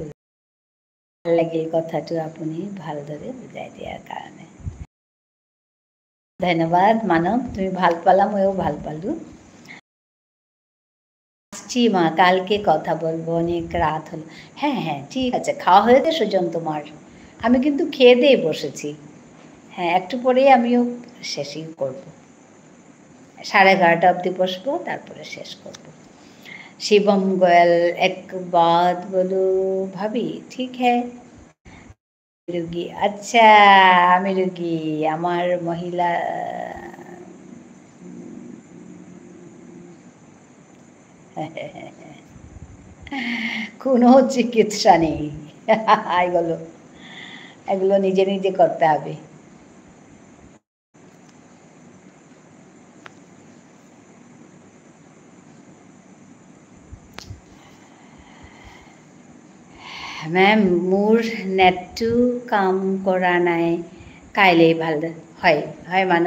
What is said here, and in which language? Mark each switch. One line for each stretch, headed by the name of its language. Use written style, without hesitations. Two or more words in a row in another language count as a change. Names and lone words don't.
Assamese: ভাল লাগিল কথাটো আপুনি ভালদৰে বুজাই দিয়াৰ কাৰণে ধন্যবাদ মানৱ। তুমি ভাল পালা, ময়ও ভাল পালোঁ।
Bangla: আসছি মা, কালকে কথা বলবো, অনেক রাত হলো। হ্যাঁ হ্যাঁ ঠিক আছে, খাওয়া হয়েছে সুজন তোমার? আমি কিন্তু খেয়ে দিয়ে বসেছি। হ্যাঁ, একটু পরেই আমিও শেষই করব। 11:30 অবধি বসবো, তারপরে শেষ করব।
Hindi: शिवम गोयल एक बात बोलो भाभी, ठीक है?
Bangla: রুগী, আচ্ছা আমি রুগী। আমার মহিলা কোনো চিকিৎসা নেই। এগুলো এগুলো নিজে নিজে করতে হবে।
Assamese: মেম মোৰ নেটটো কাম কৰা নাই, কাইলৈ ভাল হয় হয় মানৱ।